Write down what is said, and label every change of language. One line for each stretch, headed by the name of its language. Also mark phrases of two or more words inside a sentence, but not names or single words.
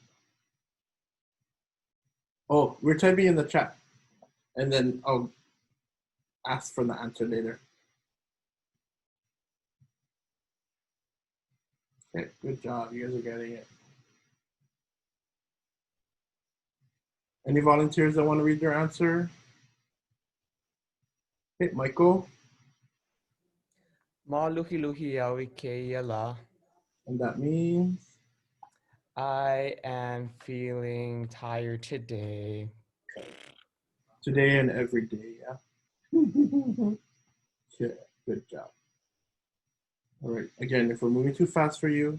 English: Oh, we're typing in the chat, and then I'll ask for the answer later. Okay, good job. You guys are getting it. Any volunteers that want to read their answer? Okay, Michael.
Hawaiian: Ma luhi luhi au I kēia la.
English: And that means? I am feeling tired today. Today and every day, yeah? Okay, good job. All right, again, if we're moving too fast for you,